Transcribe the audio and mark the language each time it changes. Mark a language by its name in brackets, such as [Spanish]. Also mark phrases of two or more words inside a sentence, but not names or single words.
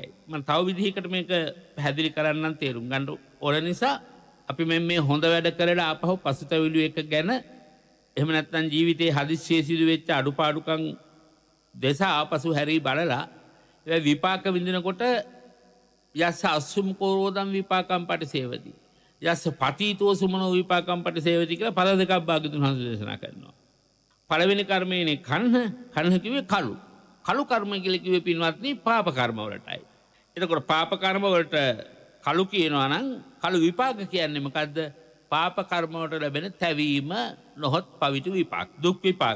[Sinhala] මම තව විදිහකට මේක පැහැදිලි කරන්නම් තේරුම් ගන්න ඕන නිසා අපි මේ හොඳ වැඩ කරලා ආපහු පසුතැවිලි එක ගැන එහෙම නැත්නම් ජීවිතේ හදිස්සියේ සිදු වෙච්ච අඩුපාඩුකම් දෙස ආපසු හැරී බලලා ඒ විපාක විඳිනකොට [Pali] යස්ස අසුම් කෝරෝදම් විපාකම් පටිසේවති. යස්ස පතීතෝ සුමනෝ විපාකම් පටිසේවති [Sinhala] කියලා පද දෙකක් භාග්‍යතුන් වහන්සේ දේශනා කරනවා. පළවෙනි කර්මයනේ කන්හ කිව්වේ කළු. කළු කර්ම කියලා කිව්වේ පින්වත්නි පාප කර්ම වලටයි. එතකොට පාප කර්ම වලට කළු කියනවා නම් කළු විපාක කියන්නේ මොකද්ද? පාප කර්ම වලට ලැබෙන තැවීම නොහොත් පවිතු විපාක දුක් විපාක.